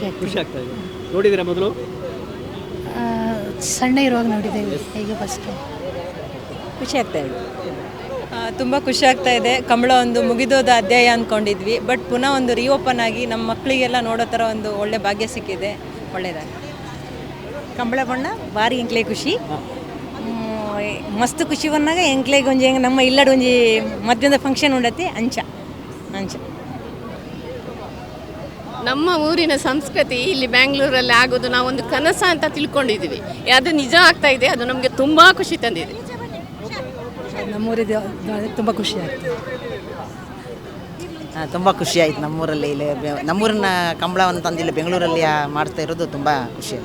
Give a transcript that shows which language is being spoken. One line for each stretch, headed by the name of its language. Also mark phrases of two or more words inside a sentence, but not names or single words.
Kannada: ಆಗ್ತಾ ಇದೆ. ನೋಡಿದ್ದೀರಾ ಮೊದಲು? ಸಣ್ಣ ಇರುವಾಗ ನೋಡಿದ್ದೇವೆ. ಈಗ ಫಸ್ಟ್ ಖುಷಿ ಆಗ್ತಾ ಇದೆ. ತುಂಬ ಖುಷಿ ಆಗ್ತಾ ಇದೆ. ಕಂಬಳ ಒಂದು ಮುಗಿದೋದ ಅಧ್ಯಾಯ ಅಂದ್ಕೊಂಡಿದ್ವಿ, ಬಟ್ ಪುನಃ ಒಂದು ರೀಓಪನ್ ಆಗಿ ನಮ್ಮ ಮಕ್ಕಳಿಗೆಲ್ಲ ನೋಡೋ ಥರ ಒಂದು ಒಳ್ಳೆ ಭಾಗ್ಯ ಸಿಕ್ಕಿದೆ. ಒಳ್ಳೆಯದಾಗಿ
Tulu: ಕಂಬಳ ಬಣ್ಣ ಭಾರಿ ಎಂಕ್ಲೆ ಖುಷಿ, ಮಸ್ತ್ ಖುಷಿ ಬಂದಾಗ ಎಂಕ್ಲೆಗೆ ಒಂಜಿ ನಮ್ಮ ಇಲ್ಲಡ ಒಂಜಿ ಮಧ್ಯಾಹ್ನದ ಫಂಕ್ಷನ್ ಉಂಡತಿ ಅಂಚ.
Kannada: ನಮ್ಮ ಊರಿನ ಸಂಸ್ಕೃತಿ ಇಲ್ಲಿ ಬ್ಯಾಂಗ್ಳೂರಲ್ಲಿ ಆಗೋದು ನಾವೊಂದು ಕನಸ ಅಂತ ತಿಳ್ಕೊಂಡಿದ್ದೀವಿ. ಅದು ನಿಜ ಆಗ್ತಾ ಇದೆ. ಅದು ನಮಗೆ ತುಂಬ ಖುಷಿ ತಂದಿದೆ. ನಮ್ಮೂರಿದ ತುಂಬ ಖುಷಿ ಆಗ್ತದೆ. ತುಂಬ ಖುಷಿ ಆಯ್ತು. ನಮ್ಮೂರಲ್ಲಿ ಇಲ್ಲಿ ನಮ್ಮೂರಿನ ಕಂಬಳವನ್ನು ತಂದಿಲ್ಲ ಬೆಂಗಳೂರಲ್ಲಿ ಮಾಡ್ತಾ ಇರೋದು ತುಂಬ ಖುಷಿ.